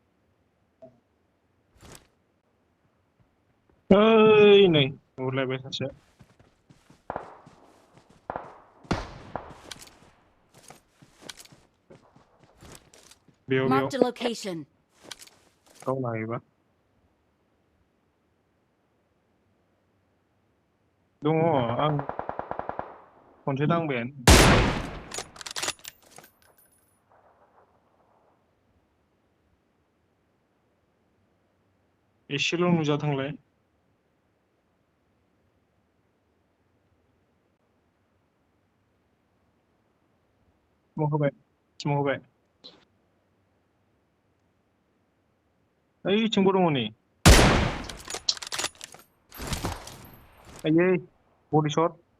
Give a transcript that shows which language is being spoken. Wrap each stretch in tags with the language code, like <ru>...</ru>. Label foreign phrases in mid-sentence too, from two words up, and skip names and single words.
<brx>ओइ नै नुहुरलायबाय सासे बेयाव</brx> <en>Marked a location.</en> <brx>गावनो हायोबा दङ आं खनसे दांबायानो एसेल' नुजाथोंलाय स्मक होबाय ओइथिंबो दङ नै आयै बडि शट</brx>